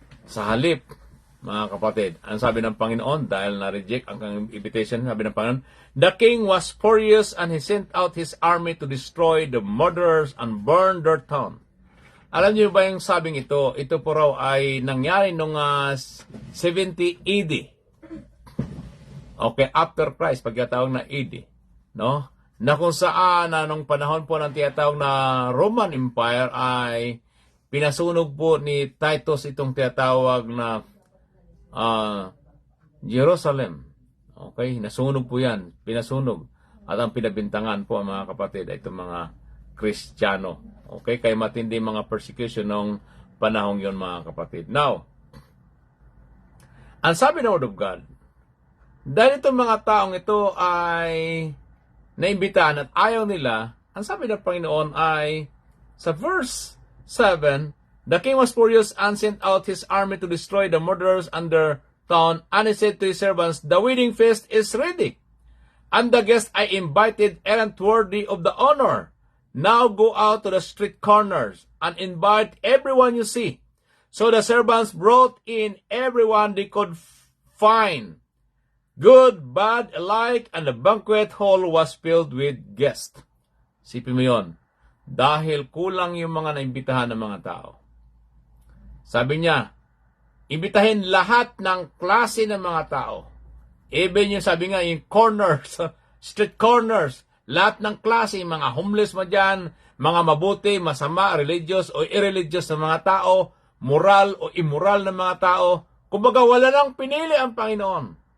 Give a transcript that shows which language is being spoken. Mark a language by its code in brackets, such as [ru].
[tl] Sa halip, mga kapatid, ang sabi ng Panginoon, [en] dahil na-reject ang invitation, sabi ng Panginoon, the king was furious and he sent out his army to destroy the murderers and burn their town. [tl] Alam niyo ba yung sabing ito? Ito po raw ay nangyari noong 70 AD. Okay, [en] after Christ, [tl] pagkatawag na AD. No? Na kung saan, nung panahon po ng tinatawag na Roman Empire ay pinasunog po ni Titus itong tinatawag na Jerusalem. Okay, nasunog po yan. Pinasunog. At ang pinabintangan po, mga kapatid, ay itong mga Kristiyano. Okay, kaya matindi mga persecution nung panahong yon, mga kapatid. [en] Now, [tl] ang sabi ng Word of God, dahil itong mga taong ito ay naimbitahan at ayaw nila, ang sabi ng Panginoon ay, sa verse 7, [en] the king was furious and sent out his army to destroy the murderers and their town, and he said to his servants, the wedding feast is ready, and the guests I invited aren't worthy of the honor. Now go out to the street corners and invite everyone you see. So the servants brought in everyone they could find, good, bad, alike, and the banquet hall was filled with guests. [tl] Sipin mo yun. Dahil kulang yung mga naimbitahan ng mga tao. Sabi niya, imbitahin lahat ng klase ng mga tao. Even yung sabi nga, yung corners, street corners, lahat ng klase, mga homeless mo dyan, mga mabuti, masama, religious o irreligious na mga tao, moral o immoral na mga tao, kumbaga wala nang pinili ang Panginoon.